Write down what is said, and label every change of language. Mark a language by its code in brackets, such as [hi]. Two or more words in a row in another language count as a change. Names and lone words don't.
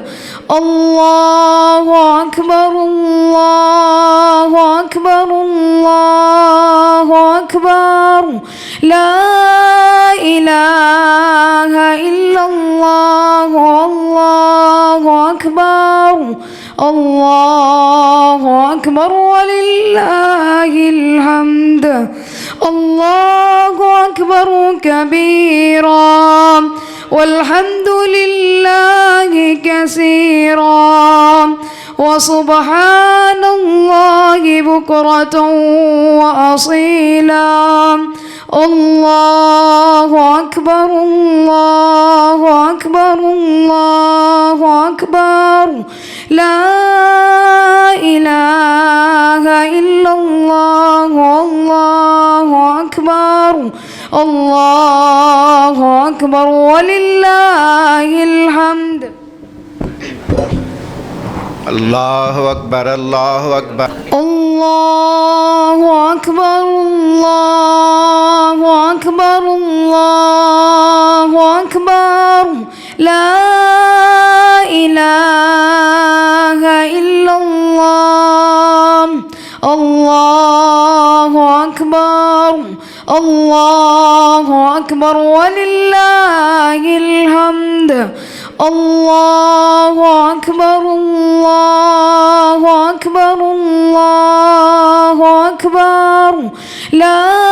[ar] اللہ اکبر اللہ اکبر اللہ اکبر، لا الہ الا اللہ، اللہ اکبر اللہ اکبر وللہ الحمد، اللہ اکبر کبیرا والحمد للہ کثیرا وسبحان الله بكرة وأصيلا الله أكبر الله أكبر الله أكبر لا إله إلا الله الله أكبر الله أكبر ولله الحمد اللہ اکبر اللہ اکبر الله أكبر الله أكبر الله أكبر لا إله إلا الله الله أكبر الله أكبر ولله الحمد الله أكبر الله أكبر الله أكبر لا